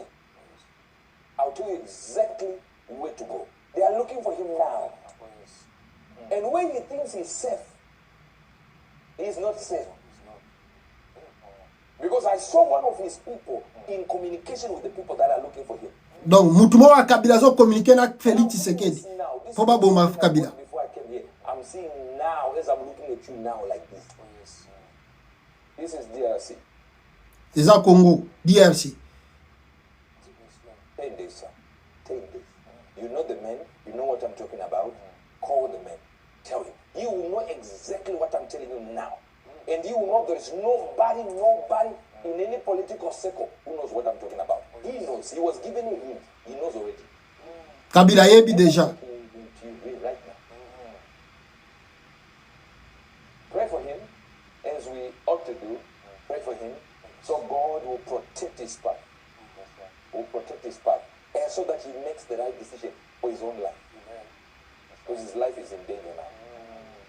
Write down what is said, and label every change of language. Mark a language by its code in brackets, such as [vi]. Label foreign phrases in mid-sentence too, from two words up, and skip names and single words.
[en] I'll tell you exactly where to go. They are looking for him now. And when he thinks he's safe, he's not safe. Because I saw one of his people in communication with the people that are looking for him. [ln] Donc, Mutumo wa Kabila zo communiquer na Félix Tshisekedi. [fr] Faut pas [ln] bomba Kabila. [en] Before I came here, I'm seeing now, as I'm looking at you now like this. This is DRC. [fr] C'est ça Congo, [en] DRC. 10 days, sir. 10 days. You know the man, you know what I'm talking about. Call the man. Tell him. He will know exactly what I'm telling you now. And he will know there is nobody in any political circle who knows what I'm talking about. He knows. He was given a hint. He knows already. [ln] Kabila yebi déjà. [en] Right now. Pray for him, as we ought to do. Pray for him, so God will protect his path. Will protect his path, and so that he makes the right decision for his own life. Because his life is in danger now.